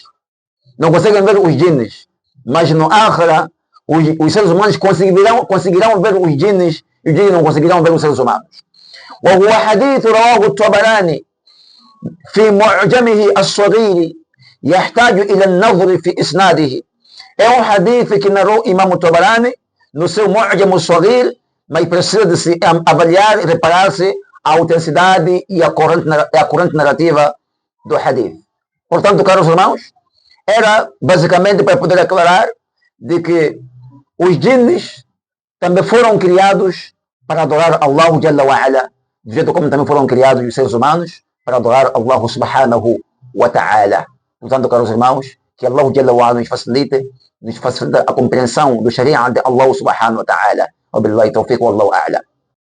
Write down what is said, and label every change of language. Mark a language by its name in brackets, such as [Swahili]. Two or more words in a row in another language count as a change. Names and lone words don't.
[Portuguese] Não conseguem ver os jinns. Mas no akhira, os seres humanos conseguirão ver os jinns e os jinns não conseguirão ver os seres humanos. [Arabic] وهو حديث رواه الطبراني في معجمه الصغير يحتاج إلى النظر في إسناده. [Portuguese] É um hadith que narrou Imam Tabarani no seu Mu'jam al-Saghir, mas precisa de se avaliar e reparar-se a autenticidade e a corrente narrativa do hadith. Portanto, caros irmãos, era basicamente para poder aclarar de que os jinns também foram criados para adorar [Arabic] الله جل وعلا, [Portuguese] do jeito como também foram criados os seres humanos para adorar [Arabic] الله سبحانه وتعالى. [Portuguese] Portanto, caros irmãos, que [Arabic] الله جل وعلا [Portuguese] nos facilite a compreensão do Sharia de [Arabic] الله سبحانه وتعالى. وبالله التوفيق والله أعلم.